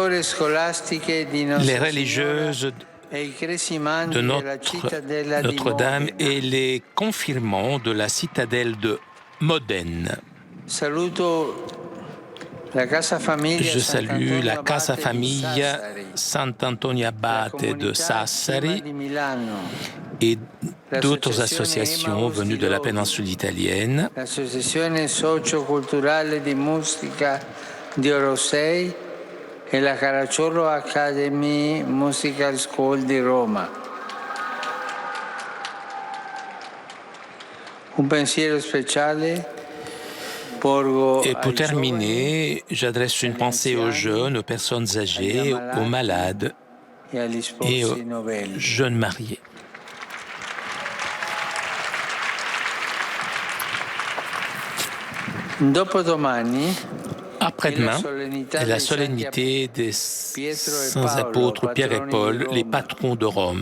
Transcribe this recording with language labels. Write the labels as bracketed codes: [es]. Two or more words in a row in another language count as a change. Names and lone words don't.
[fr] religieuses de Notre-Dame et les confirmants de la citadelle de Modène. Je salue la Casa Famiglia Sant'Antonio Abate de Sassari et d'autres associations venues de la péninsule italienne. [it] L'Associazione Socioculturale di Musica di Orosei e la Caracciolo Academy Musical School di Roma. Un pensiero speciale. [fr] Et pour terminer, j'adresse une pensée aux jeunes, aux personnes âgées, aux malades et aux jeunes mariés. Après-demain est la solennité des saints apôtres Pierre et Paul, les patrons de Rome.